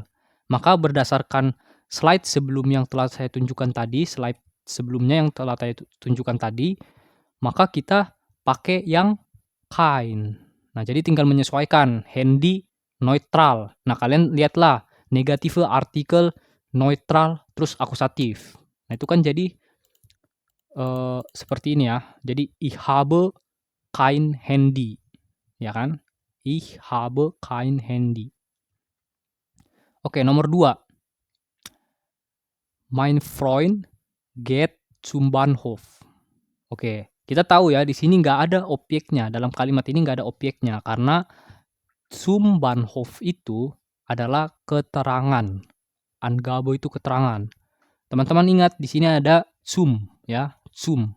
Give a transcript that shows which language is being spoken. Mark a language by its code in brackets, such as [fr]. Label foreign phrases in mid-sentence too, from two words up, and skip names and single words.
[id] Maka berdasarkan slide sebelum yang telah saya tunjukkan tadi, slide sebelumnya yang telah saya tunjukkan tadi, maka kita pakai yang kein. Nah, jadi tinggal menyesuaikan [de] handy neutral. [id] Nah, kalian lihatlah [de] negative artikel neutral [id] terus akusatif. Nah, itu kan jadi seperti ini ya. [de] Jadi ich habe kein Handy. [id] Ya kan? [de] Ich habe kein Handy. [id] Oke, nomor 2. [de] Mein Freund geht zum Bahnhof. [id] Oke, kita tahu ya di sini nggak ada objeknya. Dalam kalimat ini nggak ada objeknya karena [de] zum Bahnhof [id] itu adalah keterangan. Angabe itu keterangan. Teman-teman ingat di sini ada zum ya, zum.